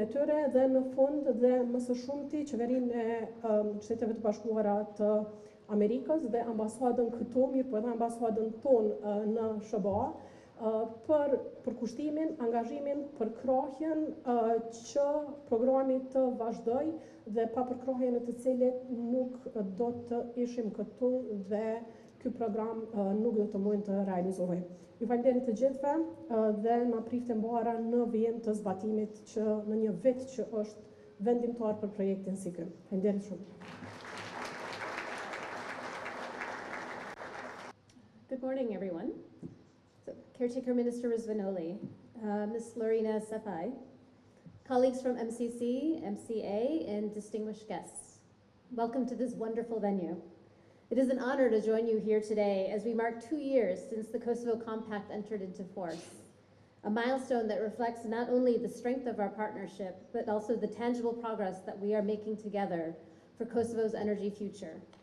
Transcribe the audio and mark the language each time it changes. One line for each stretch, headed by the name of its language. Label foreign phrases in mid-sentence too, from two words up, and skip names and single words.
Albanian: tyre dhe në fund dhe më së shumti Qeverinë e Shteteve të Bashkuara të Amerikës dhe ambasadën këtu, mirë po edhe ambasadën tonë në SBA, për përkushtimin, angazhimin, për krahjen që programi të vazhdoj dhe pa përkrahjen e të cilit nuk do të ishim këtu dhe ky program nuk do të mund të realizohej. Ju falenderoj të gjithëve dhe na prifte mbara në vijim të zbatimit që në një vit që është vendimtar për projektin si ky. Faleminderit shumë.
English: Good morning, everyone. So, Caretaker Minister Rizvanoli, Ms. Lorena Sefai, colleagues from MCC, MCA, and distinguished guests. Welcome to this wonderful venue. It is an honor to join you here today as we mark 2 years since the Kosovo Compact entered into force, a milestone that reflects not only the strength of our partnership, but also the tangible progress that we are making together for Kosovo's energy future.